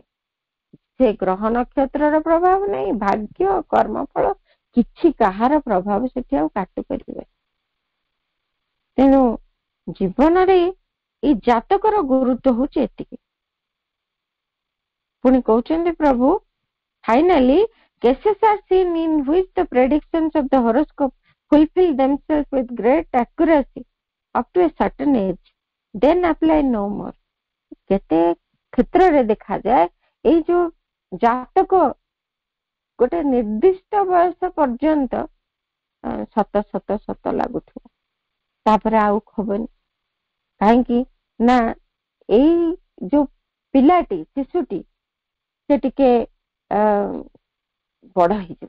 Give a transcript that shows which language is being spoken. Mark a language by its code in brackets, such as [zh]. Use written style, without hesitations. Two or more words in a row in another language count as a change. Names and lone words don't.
[or] ସେ ଗ୍ରହ ନକ୍ଷତ୍ରର ପ୍ରଭାବ ନାହିଁ, ଭାଗ୍ୟ କର୍ମଫଳ କିଛି କାହାର ପ୍ରଭାବ ସେଠି ଆଉ କାଟୁ କରିବେ। ତେଣୁ ଜୀବନରେ ଏଇ ଜାତକର ଗୁରୁତ୍ୱ ହଉଛି ଏତିକି। ପୁଣି କହୁଛନ୍ତି ପ୍ରଭୁ, [en] finally cases are seen in which the predictions of the horoscope fulfill themselves with great accuracy up to a certain age, then apply no more. [or] କେତେ କ୍ଷେତ୍ରରେ ଦେଖାଯାଏ ଏଇ ଯୋଉ ଜାତକ ଗୋଟେ ନିର୍ଦ୍ଦିଷ୍ଟ ବୟସ ପର୍ଯ୍ୟନ୍ତ ସତ ସତ ସତ ଲାଗୁଥିବ, ତାପରେ ଆଉ ହବନି। କାହିଁକି ନା ଏଇ ଯୋଉ ପିଲାଟି, ଶିଶୁଟି, ସେ ଟିକେ ବଡ ହେଇଯିବ।